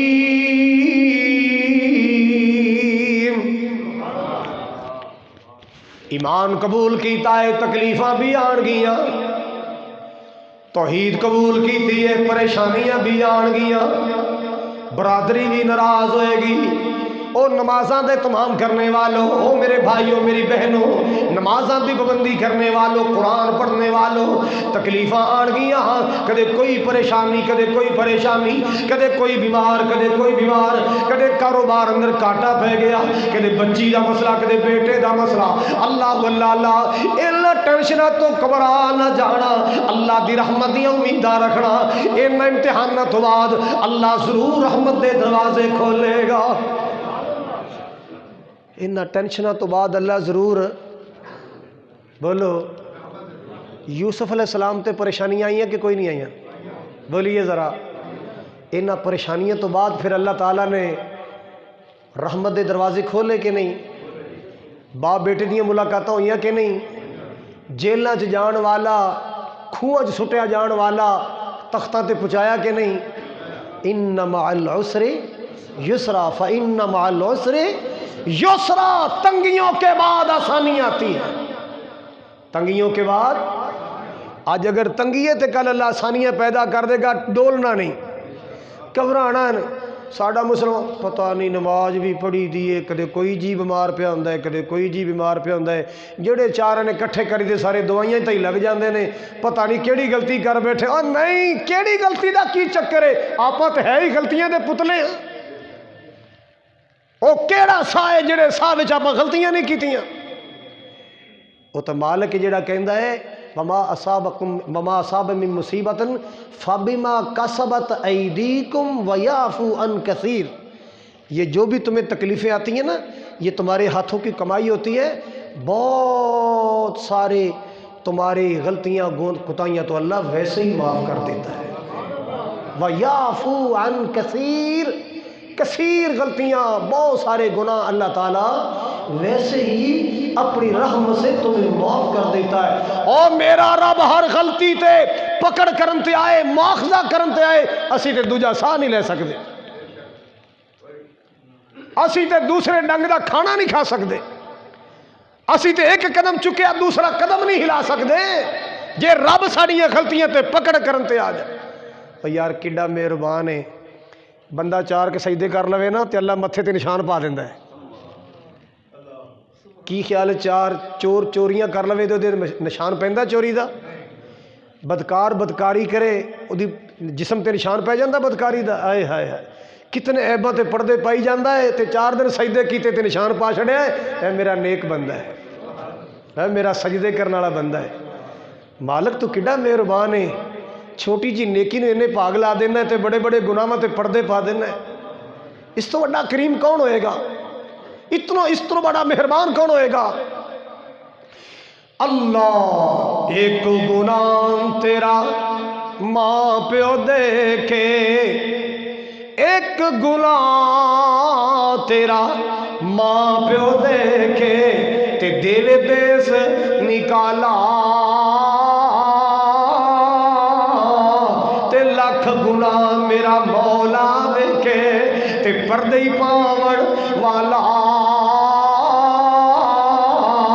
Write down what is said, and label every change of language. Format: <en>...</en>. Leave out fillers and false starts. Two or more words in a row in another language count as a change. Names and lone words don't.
<pa>ایمان قبول کیتا ہے تکلیفاں بھی آن گیاں، توحید قبول کیتی ہے پریشانیاں بھی آن گیاں، برادری بھی ناراض ہوئے گی، او نمازاں دے تمام کرنے والوں، او میرے بھائیوں میری بہنوں، نمازاں دی پابندی کرنے والوں، قرآن پڑھنے والوں، تکلیفاں آن گیاں، کدے کوئی پریشانی، کدے کوئی پریشانی، کدے کوئی بیمار، کدے کوئی بیمار، کدے کاروبار اندر کاٹا پہ گیا، کدے بچی دا مسئلہ، کدے بیٹے دا مسئلہ۔ اللہ اللہ اللہ، ان ٹینشناں تو گھبرا نہ جانا، اللہ دی رحمت دی امیداں رکھنا، ان امتحاناں تو بعد اللہ ضرور رحمت دے دروازے کھولے گا۔ ان ٹینشنوں تو بعد اللہ ضرور، بولو یوسف علیہ السلام تے پریشانیاں آئیں کہ کوئی نہیں آئیں؟ بولیے ذرا، ان پریشانیوں تو بعد پھر اللہ تعالیٰ نے رحمت دے دروازے کھولے کہ نہیں؟ باپ بیٹے دیاں ملاقاتاں ہوئیاں کہ نہیں؟ جیلاں چ جان والا، کھوہ چ سٹیا جان والا تختاں تے پہنچایا کہ نہیں؟</pa> <ar>ان مع العسر یسرا</ar> <ur>فإن مع العسر یسرا، تنگیوں کے بعد آسانی آتی ہے، تنگیوں کے بعد، آج اگر تنگی ہے تو کل اللہ آسانیاں پیدا کر دے گا، ڈولنا نہیں، گھبرانا نہیں۔</ur> <pa>ساڈا مسلمان پتہ نہیں نماز بھی پڑھی دیے، کدے کوئی جی بیمار پیا ہوندا ہے، کدے کوئی جی بیمار پیا ہوندا ہے، جڑے چار نے کٹھے کری دے سارے دوائیاں تے ہی لگ جاندے نے، پتہ نہیں کیڑی غلطی کر بیٹھے، اور نہیں کیڑی غلطی دا کی چکر ہے، آپاں تے ہے ہی غلطیاں دے پتلے ہیں، وہ کیڑا سا ہے جڑے سا وچ آپاں غلطیاں نہیں کیتیاں، وہ تو مالک جڑا کہندا ہے وما</pa> <ar>اصاب من مصیبت فبما کسبت ایدیکم ویعفو عن کثیر،</ar> <ur>یہ جو بھی تمہیں تکلیفیں آتی ہیں نا، یہ تمہارے ہاتھوں کی کمائی ہوتی ہے، بہت سارے تمہاری غلطیاں کوتاہیاں تو اللہ ویسے ہی معاف کر دیتا ہے،</ur> <ar>ویعفو عن کثیر،</ar> <ur>کثیر غلطیاں، بہت سارے گناہ اللہ تعالیٰ ویسے ہی اپنی رحم سے تمہیں معاف کر دیتا ہے۔</ur> <pa>اور میرا رب ہر غلطی تے پکڑ کرن تے آئے، مواخذہ کرن تے آئے، اسی تے دوجا ساہ نہیں لے سکتے، اسی تے دوسرے ڈنگ دا کھانا نہیں کھا سکتے، اسی تے ایک قدم چکیا دوسرا قدم نہیں ہلا سکتے، جے رب ساڑیاں غلطیاں تے پکڑ کرن تے آ جائے۔ یار کڈا مہربان ہے، بندہ چار کے سجدے کر لوے نا تے اللہ متھے تے نشان پا دیندا ہے، کی خیال ہے چار چور چوریاں کر لوے تو نشان پیندا چوری دا، بدکار بدکاری کرے او دی جسم تے نشان پہ جاندہ بدکاری دا، آئے ہائے ہائے کتنے عیباں تے پردے پائی جاندہ ہے تے 4 دن سجدے کیتے تے نشان پا چھڑیا ہے، اے میرا نیک بندہ ہے، اے میرا سجدے کرنے والا بندہ ہے۔ مالک تو کڈا مہربان ہے، چھوٹی جی نیکی نے انہیں پاگ لا دینا ہے تے بڑے بڑے گناہاں تے پردے پا دینا ہے، اس تو بڑا کریم کون ہوئے گا، اس تو بڑا مہربان کون ہوئے گا؟ اللہ ایک گناہ تیرا ماں پیو دیکھے، ایک گناہ تیرا ماں پیو دیکھے تے دیوے دیس نکالا، تے لکھ گناہ میرا مولا دیکھے تے پردے ہی پاون والا،</pa>